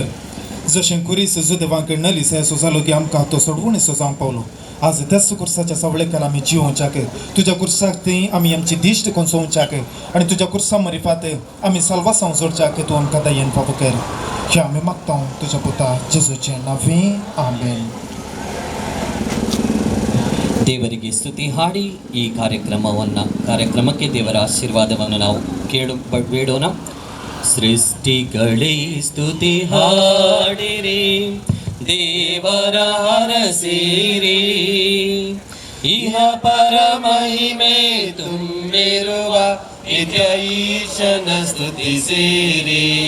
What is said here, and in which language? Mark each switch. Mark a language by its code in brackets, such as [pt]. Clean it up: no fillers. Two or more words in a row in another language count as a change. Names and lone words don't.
[kok] जशें कुरीस जुदेवांक नलीस असो जालो की आमकां तो सोडवणीचो जावंक पावलो, आज त्याच कुर्साच्या सावळे खाल आमी जिवोवच्याक तुज्या कुर्साक ती आमी आमची दिश्ट कोसोवच्याक आनी तुज्या कुर्सा मरिफात आमी साल्वासांव जोडच्याक तूं आमकां दयेन फाव कर. हें आमी मागता तुज्या पुता जेजूचे नांवे, आमेन. [kn] ದೇವರಿಗೆ ಸ್ತುತಿ ಹಾಡಿ ಈ ಕಾರ್ಯಕ್ರಮಕ್ಕೆ ದೇವರ ಆಶೀರ್ವಾದವನ್ನು ನಾವು ಬೇಡೋಣ. ಸೃಷ್ಟಿಗಳೇ ಸ್ತುತಿ ಹಾಡಿರಿ, ದೇವರ ಹರಸಿರಿ, ಇಹ ಪರ ಮಹಿಮೆ ತುಂಬಿರುವ ನಿತ್ಯ ಈಶನ ಸ್ತುತಿಸಿರಿ.